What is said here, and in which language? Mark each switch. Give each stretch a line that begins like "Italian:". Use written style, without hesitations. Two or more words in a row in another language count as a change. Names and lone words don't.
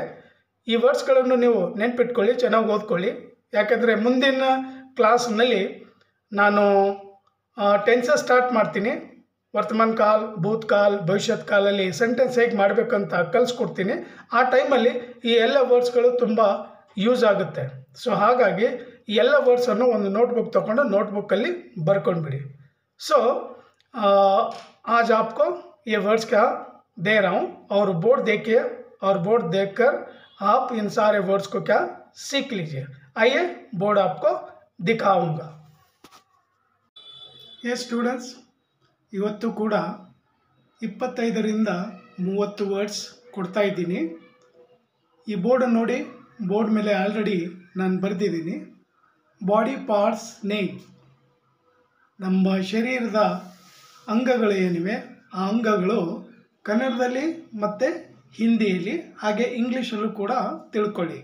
Kannada: ಈ ವರ್ಡ್ಸ್ಗಳನ್ನು ನೀವು ನೆನ್ಪಿಟ್ಕೊಳ್ಳಿ, ಚೆನ್ನಾಗಿ ಓದ್ಕೊಳ್ಳಿ, ಯಾಕೆಂದರೆ ಮುಂದಿನ ಕ್ಲಾಸ್ನಲ್ಲಿ ನಾನು
English: tenses start
Kannada: ಮಾಡ್ತೀನಿ, ವರ್ತಮಾನ ಕಾಲ್, ಭೂತ್ಕಾಲ್, ಭವಿಷ್ಯತ್ ಕಾಲಲ್ಲಿ ಸೆಂಟೆನ್ಸ್ ಹೇಗೆ ಮಾಡಬೇಕಂತ ಕಲಿಸ್ಕೊಡ್ತೀನಿ। ಆ ಟೈಮಲ್ಲಿ ಈ ಎಲ್ಲ ವರ್ಡ್ಸ್ಗಳು ತುಂಬ ಯೂಸ್ ಆಗುತ್ತೆ। ಸೊ ಹಾಗಾಗಿ ಈ ಎಲ್ಲ ವರ್ಡ್ಸನ್ನು ಒಂದು ನೋಟ್ಬುಕ್ ತೊಗೊಂಡು ನೋಟ್ಬುಕ್ಕಲ್ಲಿ ಬರ್ಕೊಂಡ್ಬಿಡಿ।
Hindi: ಸೊ आज आपको ये वर्ड्स क्या दे रहा हूँ और बोर्ड देखिए और बोर्ड देखकर आप इन सारे वर्ड्स को क्या सीख लीजिए। आइए बोर्ड आपको दिखाऊंगा। ये स्टूडेंट्स
Kannada: ಇವತ್ತು ಕೂಡ 25ರಿಂದ 30 ವರ್ಡ್ಸ್ ಕೊಡ್ತಾ ಇದ್ದೀನಿ। ಈ ಬೋರ್ಡ್ ನೋಡಿ, ಬೋರ್ಡ್ ಮೇಲೆ ಆಲ್ರೆಡಿ ನಾನು ಬರೆದಿದ್ದೀನಿ
English: body parts name,
Kannada: ನಮ್ಮ ಶರೀರದ ಅಂಗಗಳು ಏನಿವೆ ಆ ಅಂಗಗಳು ಕನ್ನಡದಲ್ಲಿ ಮತ್ತು ಹಿಂದಿಯಲ್ಲಿ ಹಾಗೆ ಇಂಗ್ಲೀಷಲ್ಲೂ ಕೂಡ ತಿಳ್ಕೊಳ್ಳಿ।